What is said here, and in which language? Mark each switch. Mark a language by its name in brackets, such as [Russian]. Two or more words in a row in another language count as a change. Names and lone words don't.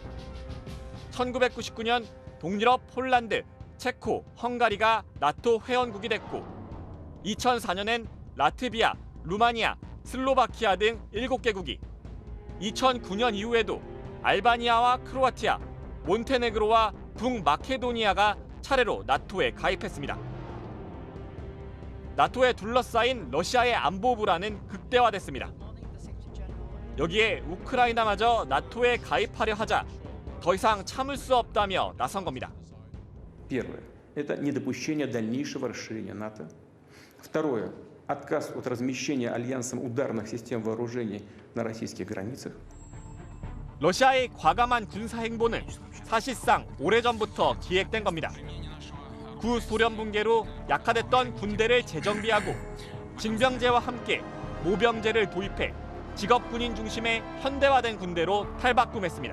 [Korean] 1999년 동유럽 폴란드, 체코, 헝가리가 나토 회원국이 됐고 2004년엔 라트비아, 루마니아, 슬로바키아 등 7개국이 2009년 이후에도 알바니아와 크로아티아, 몬테네그로와 북마케도니아가 차례로 나토에 가입했습니다. 나토에 둘러싸인 러시아의 안보 불안은 극대화됐습니다. 여기에 우크라이나마저 나토에 가입하려 하자 더 이상 참을 수 없다며 나선 겁니다. [Russian] Первое – это недопущение дальнейшего расширения НАТО. Второе – отказ от размещения альянсом ударных систем вооружений на российских границах. [Korean] 러시아의 과감한 군사 행보는 사실상 오래전부터 기획된 겁니다. 구소련 붕괴로 약화됐던 군대를 재정비하고 징병제와 함께 모병제를 도입해 직업군인 중심의 현대화된 군대로 탈바꿈했습니다.